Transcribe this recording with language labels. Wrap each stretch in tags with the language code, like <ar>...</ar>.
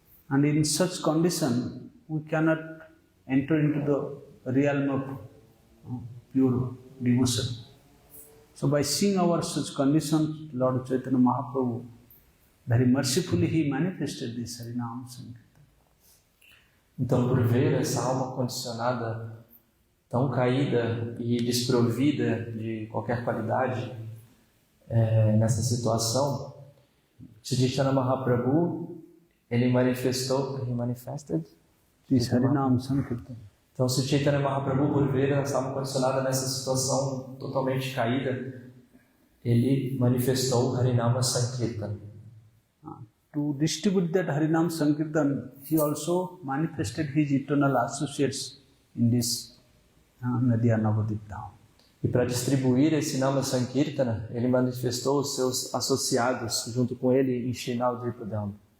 <en>And in such condition, we cannot enter into the realm of pure devotion. So by seeing our such condition, Lord Chaitanya Mahaprabhu, very mercifully He manifested this Harinam Sankirtan.</en> <pt>Então, por ver essa alma condicionada tão caída e desprovida de qualquer qualidade nessa situação, Sri Chaitanya Mahaprabhu, ele</pt> <en>manifested this Harinam Sankirtan.</en> <pt>Então, Sri Chaitanya Mahaprabhu, por ver essa alma condicionada nessa situação totalmente caída, ele manifestou Harinama Sankirtan.</pt> <en>To distribute that Harinam Sankirtan, he also manifested his eternal associates in this Nadia Navadip Dham.</en> <pt>E para distribuir esse Nama Sankirtana, ele manifestou os seus associados junto com ele em Shri Navadvipa Dham.</pt>